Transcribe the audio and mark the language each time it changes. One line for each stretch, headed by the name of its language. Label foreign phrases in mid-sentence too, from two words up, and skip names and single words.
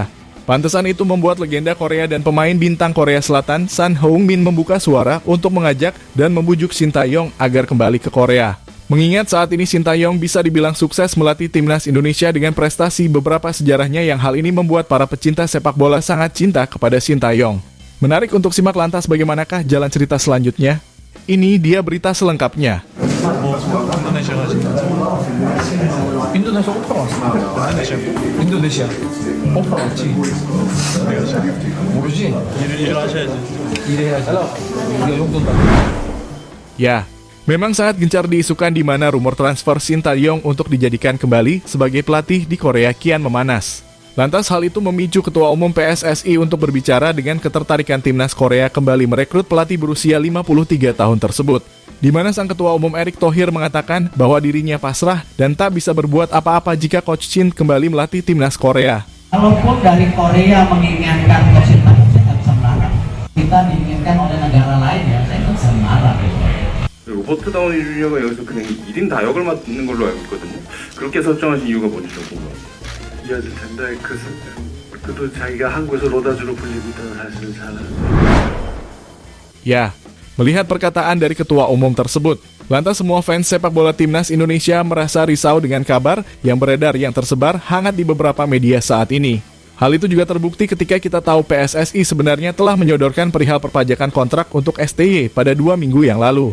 Indonesian: Pantesan itu membuat legenda Korea dan pemain bintang Korea Selatan Son Heung-min membuka suara untuk mengajak dan membujuk Sintayong agar kembali ke Korea. Mengingat saat ini Sintayong bisa dibilang sukses melatih timnas Indonesia dengan prestasi beberapa sejarahnya yang hal ini membuat para pecinta sepak bola sangat cinta kepada Sintayong. Menarik untuk simak lantas bagaimanakah jalan cerita selanjutnya? Ini dia berita selengkapnya.
Korean: 뭐 인도네시아 가지. 인도네시아 오프라 왔어. 인도네시아 인도네시아 오프라 왔지. 어디 가지? 모르지? 일을 하셔야지. 일해야지. 우리가 용돈도 안 주는데.
Indonesian: Ya, memang sangat gencar diisukan di mana rumor transfer Sintayong untuk dijadikan kembali sebagai pelatih di Korea kian memanas. Lantas hal itu memicu Ketua Umum PSSI untuk berbicara dengan ketertarikan timnas Korea kembali merekrut pelatih berusia 53 tahun tersebut. Di mana sang Ketua Umum Erick Thohir mengatakan bahwa dirinya pasrah dan tak bisa berbuat apa-apa jika Coach Shin kembali melatih timnas Korea. Kalaupun dari Korea menginginkan Coach Sintayong, saya nggak bisa melarang. Kita diinginkan oleh negara lain, ya saya nggak bisa melarang. Gitu.
Korean: 로버트 다우니 주니어가 여기서 그냥 1인 다역을 맡는 걸로 알고 있거든요. 그렇게 설정하신 이유가 뭔지 좀 궁금합니다. 이어질 텐데 그도 자기가 한국에서 로다주로 불리고 있다는 사실을 잘 알아요.
Indonesian: Ya, melihat perkataan dari Ketua Umum tersebut, lantas semua fans sepak bola timnas Indonesia merasa risau dengan kabar yang beredar yang tersebar hangat di beberapa media saat ini. Hal itu juga terbukti ketika kita tahu PSSI sebenarnya telah menyodorkan perihal perpajakan kontrak untuk STY pada 2 minggu yang lalu.